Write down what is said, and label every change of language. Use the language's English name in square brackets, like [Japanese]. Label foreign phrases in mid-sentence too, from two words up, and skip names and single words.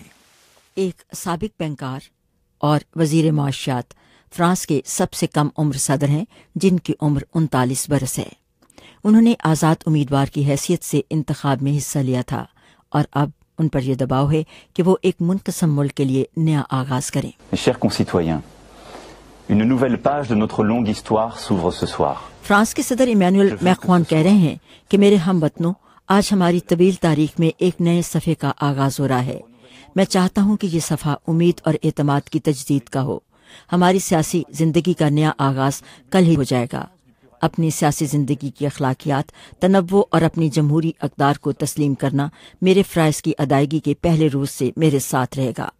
[Urdu] ایک سابق بینکار اور وزیر معاشیات فرانس کے سب سے کم عمر صدر ہیں، جن کی عمر 39 برس ہے۔ انہوں نے آزاد امیدوار کی حیثیت سے انتخاب میں حصہ لیا تھا اور اب ان پر یہ دباؤ ہے کہ وہ ایک منقسم ملک کے لیے نیا آغاز کریں۔ [French] Mes chers concitoyens, une nouvelle page de notre longue histoire s'ouvre ce soir. [Urdu] فرانس کے صدر ایمانوئل میکرون کہہ رہے ہیں کہ میرے ہم وطنوں، آج ہماری طویل تاریخ میں ایک نئے صفحے کا آغاز ہو رہا ہے۔ میں چاہتا ہوں کہ یہ صفحہ امید اور اعتماد کی تجدید کا ہو۔ ہماری سیاسی زندگی کا نیا آغاز کل ہی ہو جائے گا۔ اپنی سیاسی زندگی کی اخلاقیات، تنوع اور اپنی جمہوری اقدار کو تسلیم کرنا میرے فرائض کی ادائیگی کے پہلے روز سے میرے ساتھ رہے گا۔